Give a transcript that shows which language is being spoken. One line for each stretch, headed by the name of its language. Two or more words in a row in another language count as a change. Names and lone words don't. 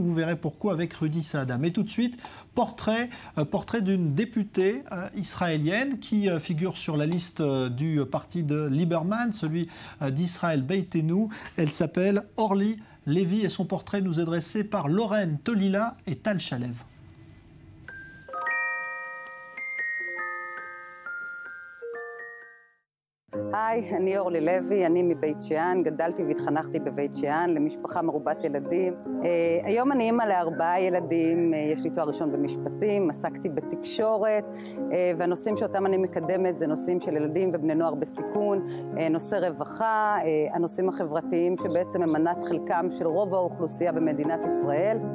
French: Vous verrez pourquoi avec Rudy Saada. Mais tout de suite, portrait d'une députée israélienne qui figure sur la liste du parti de Lieberman, celui d'Israël Beitenu. Elle s'appelle Orly Levy et son portrait nous est dressé par Lorraine Tolila et Tal Shalev.
Hebrew: היי, אני אורלי לוי, אני מבית שאן, גדלתי והתחנכתי בבית שאן למשפחה מרובת ילדים. היום אני אימא ל4 ילדים, יש לי תואר ראשון במשפטים, עסקתי בתקשורת, והנושאים שאותם אני מקדמת זה נושאים של ילדים ובני נוער בסיכון, נושא רווחה, הנושאים החברתיים שבעצם הם מנת חלקם של רוב האוכלוסייה במדינת ישראל.